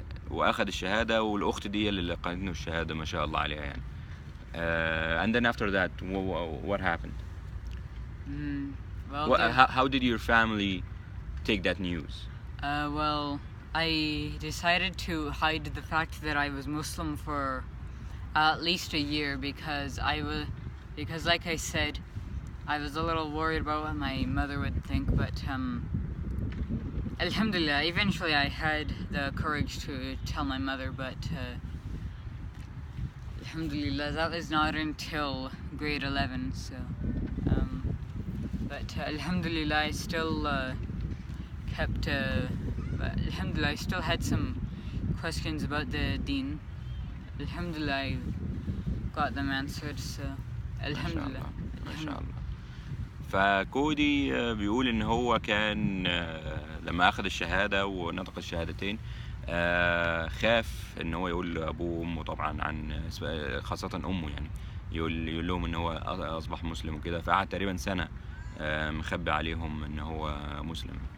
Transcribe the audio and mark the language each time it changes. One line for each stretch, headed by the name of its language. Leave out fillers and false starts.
Arabic: وأخذ الشهادة، والأخت دي اللي لقنته الشهادة ما شاء الله عليها يعني.
English: And then after that, what happened? Well, how did your family take that news? Well, I decided to hide the fact that I was Muslim for at least a year because like I said, I was a little worried about what my mother would think, but alhamdulillah, eventually I had the courage to tell my mother, but alhamdulillah, that was not until grade 11, so but alhamdulillah, I still alhamdulillah, I still had some questions about the deen. Alhamdulillah, I got them answered, so alhamdulillah.
Arabic: ما شاء الله. فكودي بيقول ان هو كان لما اخذ الشهادة ونطق الشهادتين خاف ان هو يقول لابوه وامه طبعا عن خاصة امه، يعني يقول لهم ان هو اصبح مسلم وكده. فقعد تقريبا سنة مخبي عليهم ان هو مسلم.